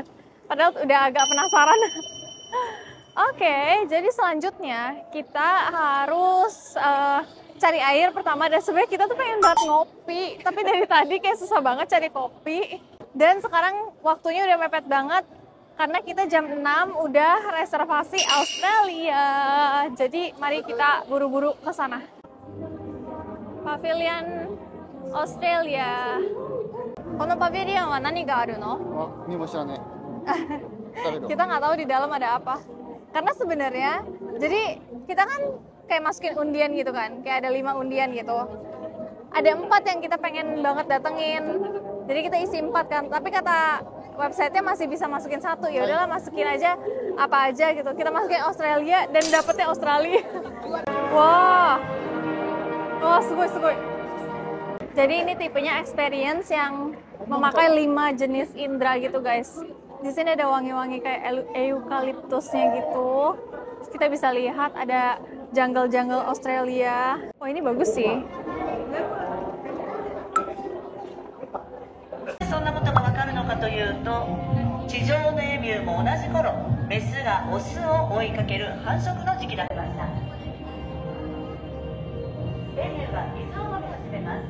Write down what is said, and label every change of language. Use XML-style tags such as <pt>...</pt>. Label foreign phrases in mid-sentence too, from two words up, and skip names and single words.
<id>Padahal udah agak penasaran. Oke, jadi selanjutnya kita harus cari air pertama, dan sebenarnya kita tuh pengen banget ngopi, tapi dari tadi kayak susah banget cari kopi. Dan sekarang waktunya udah mepet banget karena kita jam 6 udah reservasi Australia. Jadi mari kita buru-buru ke sana. Pavilion Australia.</id> <ja>このパビリオンは何があるの? にも知らねえ。</ja> <id>Kita nggak tahu di dalam ada apa. Karena sebenarnya, jadi kita kan kayak masukin undian gitu kan, kayak ada 5 undian gitu. Ada 4 yang kita pengen banget datengin, jadi kita isi 4 kan. Tapi kata websitenya masih bisa masukin 1. Ya udahlah, masukin aja apa aja gitu. Kita masukin Australia dan dapetnya Australia. Wah, wah sugoi. Jadi ini tipenya experience yang memakai 5 jenis indera gitu guys. Di sini ada wangi-wangi kayak eukaliptusnya gitu. Terus kita bisa lihat ada jungle-jungle Australia. Wah, ini bagus sih.</id> <ja>そんなことがわかるのかというと、地上のエミューも同じ頃、メスがオスを追いかける繁殖の時期だった。エミューは水を飲み始めます。</ja>